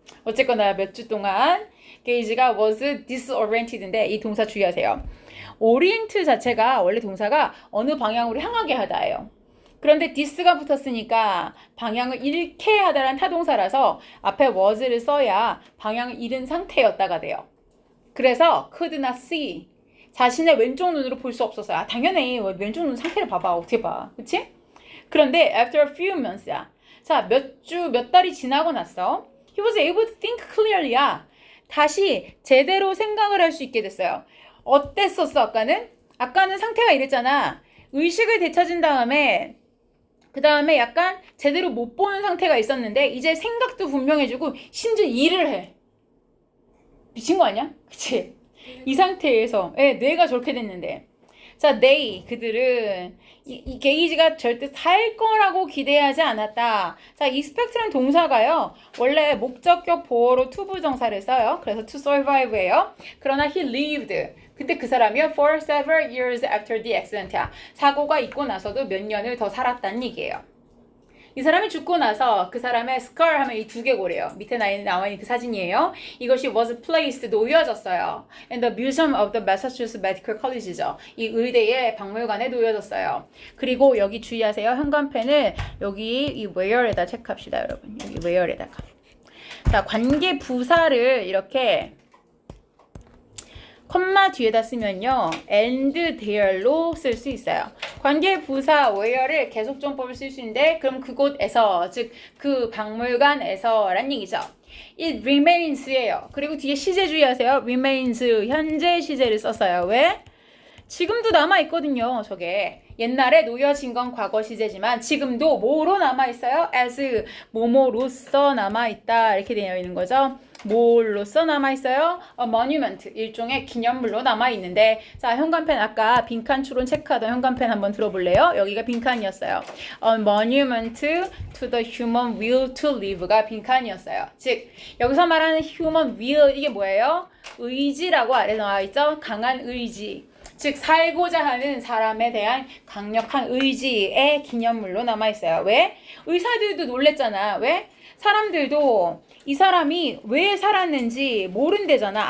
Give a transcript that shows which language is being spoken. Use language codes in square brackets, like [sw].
[ko] 어쨌거나 몇 주 동안 게이지가 [en] was disoriented [ko] 인데 이 동사 주의하세요. orient 자체가 원래 동사가 어느 방향으로 향하게 하다예요. 그런데 this가 붙었으니까 방향을 잃게 하다란 타동사라서 앞에 was를 써야 방향을 잃은 상태였다가 돼요. [en] 그래서 could not see. [ko] 자신의 왼쪽 눈으로 볼 수 없었어요. 아, 당연히 왼쪽 눈 상태를 봐봐. 어떻게 봐. 그치? 그런데 after a few months야. 자, 몇 달이 지나고 났어. [en] He was able to think clearly야. [ko] 다시 제대로 생각을 할 수 있게 됐어요. 어땠었어, 아까는? 아까는 상태가 이랬잖아. 의식을 되찾은 다음에 그 다음에 약간 제대로 못 보는 상태가 있었는데 이제 생각도 분명해지고 심지어 일을 해. 미친 거 아니야? 그치? 이 상태에서 뇌가 저렇게 됐는데 자, they 그들은 이 게이지가 절대 살 거라고 기대하지 않았다. 자, expect라는 동사가요. 원래 목적격 보어로 to 부정사를 써요. 그래서 [en] to survive [ko] 예요. 그러나 [en] he lived. [ko] 근데 그 사람이요 [en] for several years after the accident야. [ko] 사고가 있고 나서도 몇 년을 더 살았다는 얘기예요. 이 사람이 죽고 나서 그 사람의 skull 하면 이 두개골이에요. 밑에 나와 있는 그 사진이에요. 이것이 [en] was placed, [ko] 놓여졌어요. [en] in the museum of the Massachusetts Medical College죠. [ko] 이 의대의 박물관에 놓여졌어요. 그리고 여기 주의하세요. 현관펜을 여기 이 where에다 체크합시다, 여러분. 여기 where에다가. 자, 관계 부사를 이렇게 콤마 뒤에다 쓰면요. [en] and there [ko] 로 쓸 수 있어요. 관계 부사 where를 계속정법을 쓸 수 있는데 그럼 그곳에서 즉 그 박물관에서 란 얘기죠. [en] It remains예요. [ko] 그리고 뒤에 시제 주의하세요. remains 현재 시제를 썼어요. 왜? 지금도 남아있거든요. 저게 옛날에 놓여진 건 과거 시제지만 지금도 뭐로 남아있어요? as 뭐뭐로써 남아있다 이렇게 되어 있는 거죠. 뭘로써 남아있어요? [en] A monument, [ko] 일종의 기념물로 남아있는데 자, 현관펜 아까 빈칸 추론 체크하던 현관펜 한번 들어볼래요? 여기가 빈칸이었어요. [en] A monument to the human will to live가 빈칸이었어요. [ko] 즉 여기서 말하는 human will 이게 뭐예요? 의지라고 아래 나와있죠? 강한 의지. 즉 살고자 하는 사람에 대한 강력한 의지의 기념물로 남아있어요. 왜? 의사들도 놀랬잖아. 왜? 사람들도 이 사람이 왜 살았는지 모른대잖아.